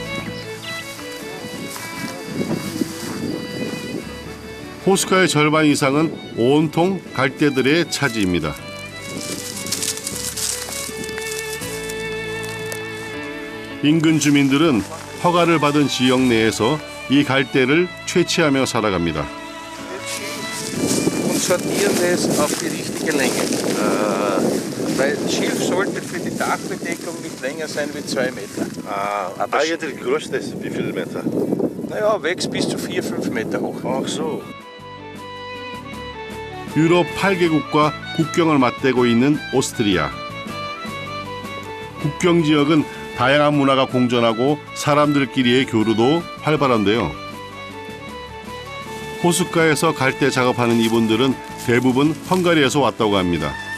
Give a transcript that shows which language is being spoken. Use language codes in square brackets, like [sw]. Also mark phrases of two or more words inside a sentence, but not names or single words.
[ko] 호수가의 절반 이상은 온통 갈대들의 차지입니다. 인근 주민들은 허가를 받은 지역 내에서 이 갈대를 채취하며 살아갑니다. [de] Und sortieren es auf die richtige Länge. Weil Schilf sollte für die Dachbedeckung nicht länger sein wie 2 Meter. Aber eigentlich größte ist wie viel Meter? Naja, wächst bis zu 4-5 Meter hoch. Ach so. [ko] 유럽 8개국과 국경을 맞대고 있는 오스트리아. 국경 지역은 다양한 문화가 공존하고 사람들끼리의 교류도 활발한데요. 호숫가에서 갈대 작업하는 이분들은 대부분 헝가리에서 왔다고 합니다.